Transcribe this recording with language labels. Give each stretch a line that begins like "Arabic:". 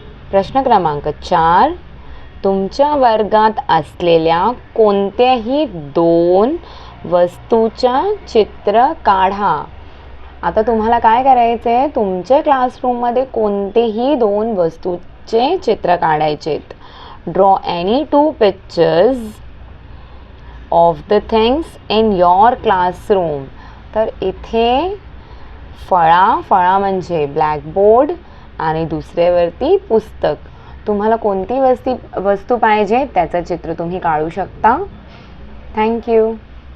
Marathi: प्रश्न क्रमांक 4 तुमच्या वर्गात असलेल्या कोणत्याही 2 वस्तूच्या चित्र काढा. आता तुम्हाला काय करायचं आहे, तुमच्या क्लासरूममध्ये कोणतेही 2 वस्तूचे चित्र काढायचे.
English: Draw any 2 pictures of the things in your classroom.
Marathi: तर इथे फळा म्हणजे ब्लॅकबोर्ड आणि दुसऱ्यावरती पुस्तक. तुम्हाला कोणती वस्तू पाहिजे त्याचं चित्र तुम्ही काढू शकता. थँक्यू.